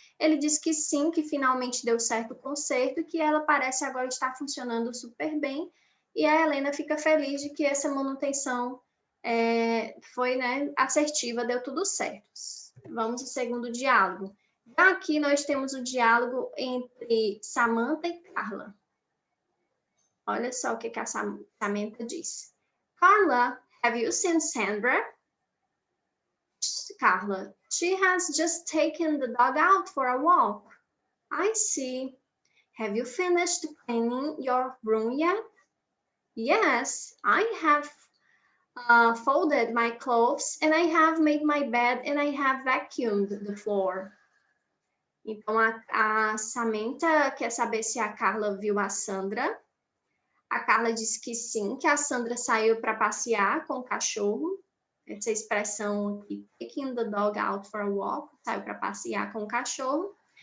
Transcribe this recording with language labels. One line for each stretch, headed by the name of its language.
Portuguese: Ele disse que sim, que finalmente deu certo o conserto, e que ela parece agora estar funcionando super bem, e a Helena fica feliz de que essa manutenção foi, né, assertiva, deu tudo certo. Vamos ao segundo diálogo. Aqui nós temos o diálogo entre Samantha e Carla. Olha só o que a Samantha disse.
English: Carla, have you seen Sandra? Carla, she has just taken the dog out for a walk. I see. Have you finished cleaning your room yet? Yes, I have folded my clothes and I have made my bed and I have vacuumed the floor.
Portuguese: Então, a Samantha quer saber se a Carla viu a Sandra. A Carla disse que sim, que a Sandra saiu para passear com o cachorro. Essa expressão aqui,
English: taking the dog out for a walk,
Portuguese: saiu para passear com o cachorro.